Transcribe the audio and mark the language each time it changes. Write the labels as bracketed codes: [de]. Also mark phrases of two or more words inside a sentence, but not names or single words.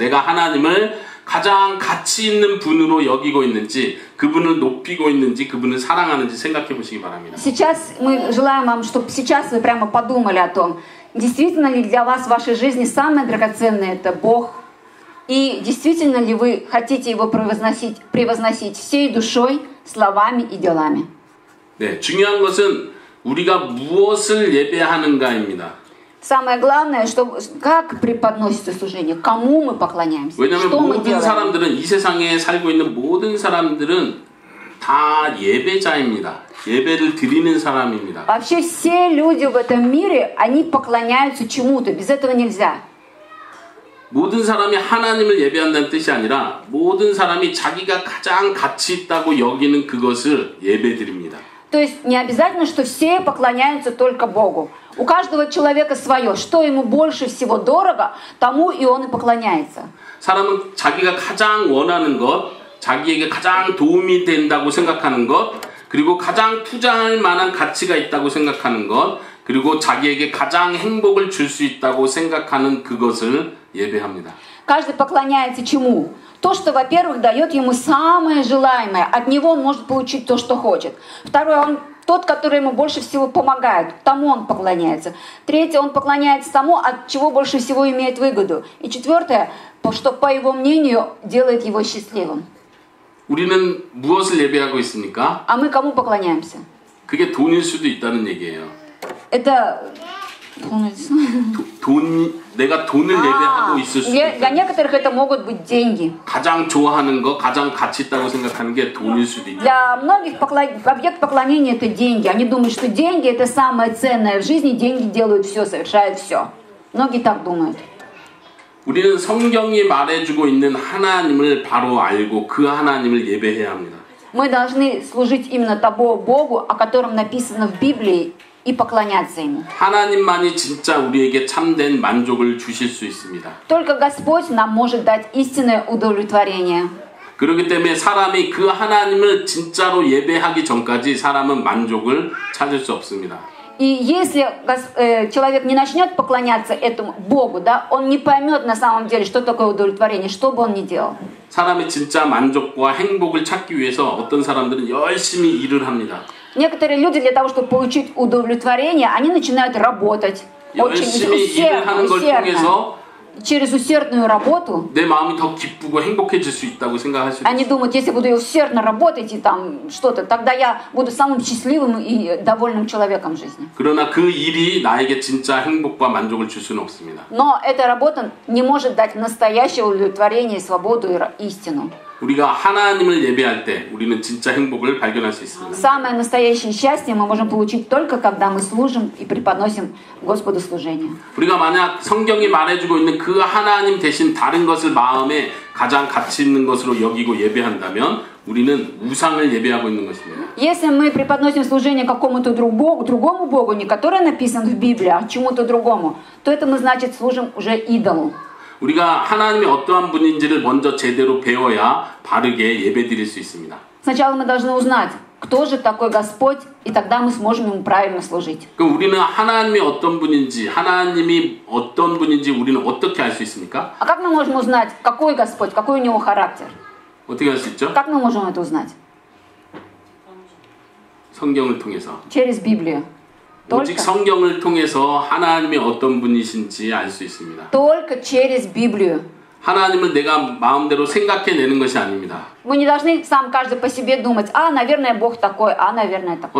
[ko] 내가 하나님을 가장 가치 있는 분으로 여기고 있는지, 그분을 높이고 있는지, 그분을 사랑하는지 생각해 보시기 바랍니다. [ru] Сейчас мы желаем вам, чтобы сейчас вы прямо подумали о том, действительно ли для вас в вашей жизни самое драгоценное это Бог, и действительно ли вы хотите Его превозносить всей душой, словами и делами. [ko] 네, 중요한 것은 우리가 무엇을 예배하는가입니다. [ru] Самое главное, что как преподносится служение, кому мы поклоняемся, [ko] 왜냐하면 [ru] что мы [ko] 모든 [ru] делаем. [ko] 사람들은 이 세상에 살고 있는 모든 사람들은 다 예배자입니다. 예배를 드리는 사람입니다. [ru] Вообще все люди в этом мире, они поклоняются чему-то, без этого нельзя. [ko] 모든 사람이 하나님을 예배한다는 뜻이 아니라 모든 사람이 자기가 가장 가치 있다고 여기는 그것을 예배드립니다. [ru] То есть не обязательно, что все поклоняются только Богу. У каждого человека свое. Что ему больше всего дорого, тому и он и поклоняется. [ko] 사람은 자기가 가장 원하는 것, 자기에게 가장 도움이 된다고 생각하는 것, 그리고 가장 투자할 만한 가치가 있다고 생각하는 것, 그리고 자기에게 가장 행복을 줄 수 있다고 생각하는 그것을 예배합니다. [ru] Каждый поклоняется чему? То, что, во-первых, дает ему самое желаемое. От него он может получить то, что хочет. Второе, он тот, который ему больше всего помогает. Тому он поклоняется. Третье, он поклоняется тому, от чего больше всего имеет выгоду. И четвертое, что, по его мнению, делает его счастливым. [ko] 우리는 무엇을 예배하고 있습니까? [ru] А мы кому поклоняемся? [ko] 그게 돈일 수도 있다는 얘기예요. [ru] Это... [ko] 내가 돈을 예배하고 있을 수도 있다. [ru] Для некоторых это могут быть деньги. [ko] 가장 좋아하는 거, 가장 가치 있다고 생각하는 게 돈일 수도 있다. [ru] Для многих объект поклонения это деньги. Они думают, что деньги это самое ценное в жизни. Деньги делают все, совершают все. Многие так думают. [ko] 우리는 성경이 말해주고 있는 하나님을 바로 알고 그 하나님을 예배해야 합니다. [ru] Мы должны служить именно тому Богу, о котором написано в Библии, и поклоняться Ему. [ko] 하나님만이 진짜 우리에게 참된 만족을 주실 수 있습니다. [ru] Только Господь нам может дать истинное удовлетворение. [ko] 그렇기 때문에 사람이 그 하나님을 진짜로 예배하기 전까지 사람은 만족을 찾을 수 없습니다. [ru] И если человек не начнет поклоняться этому Богу, да, он не поймет на самом деле, что такое удовлетворение, что бы он ни делал. [ko] 사람이 진짜 만족과 행복을 찾기 위해서 어떤 사람들은 열심히 일을 합니다. [ru] Некоторые люди для того, чтобы получить удовлетворение, они начинают работать очень усердно. Через усердную работу [ko] 내 마음이 더 기쁘고 행복해질 수 있다고 생각할 수 [ru] они думают, если буду усердно работать и там что-то, тогда я буду самым счастливым и довольным человеком в жизни. [ko] 그러나 그 일이 나에게 진짜 행복과 만족을 줄 수는 없습니다. [ru] Но эта работа не может дать настоящее удовлетворение, свободу и истину. [ko] 우리가 하나님을 예배할 때 우리는 진짜 행복을 발견할 수 있습니다. [ru] Самое настоящее счастье мы можем получить только когда мы служим и преподносим Господу служение. [ko] 우리가 만약 성경이 말해주고 있는 그 하나님 대신 다른 것을 마음에 가장 가치 있는 것으로 여기고 예배한다면 우리는 우상을 예배하고 있는 것입니다. [ru] Если мы преподносим служение какому-то другому Богу, не который написан в Библии, а чему-то другому, то это мы, значит, служим уже идолу. [ko] 우리가 하나님이 어떠한 분인지를 먼저 제대로 배워야 바르게 예배드릴 수 있습니다. [ru] Сначала мы должны узнать, кто же такой Господь, и тогда мы сможем ему правильно служить. [ko] 그럼 우리는 하나님이 어떤 분인지, 하나님이 어떤 분인지 우리는 어떻게 알 수 있습니까? [ru] А как мы можем узнать, какой Господь, какой у него характер? [ko] 어떻게 알 수 있죠? [ru] Как мы можем это узнать? [ko] 성경을 통해서. [ru] Через Библию. [ko] 오직 성경을 통해서 하나님이 어떤 분이신지 알 수 있습니다. [ru] Только через Библию. [ko] 하나님을 내가 마음대로 생각해내는 것이 아닙니다. [ru] Мы не должны сам каждый по себе думать, наверное, Бог такой, наверное, такой.